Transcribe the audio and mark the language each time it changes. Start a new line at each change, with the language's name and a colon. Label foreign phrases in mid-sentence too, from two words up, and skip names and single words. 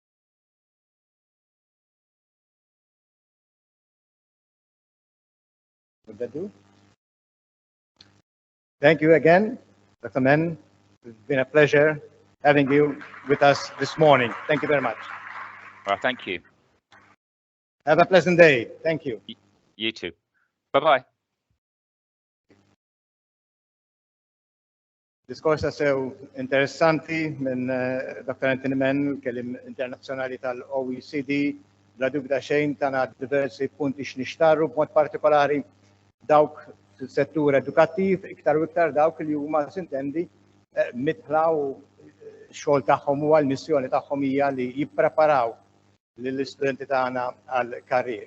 English: Would that do? Thank you again, Dr. Mann. It's been a pleasure having you with us this morning. Thank you very much. Well, thank you. Have a pleasant day. Thank you. You too. Bye-bye.
Maltese: Diskorsa sew interessanti minn Dr. Anthony Mann, kellim internazzjonali tal-OECD, bla dubda xejn tana diversi punti x'nixtarru b'mod partikolari dawk fil-settur edukattiv, iktar u iktar dawk li huma sintendi mitħlaw xogħol tagħhom u l-missjoni tagħhom hija li jippreparaw lill-istudenti tagħna għall-karrieri.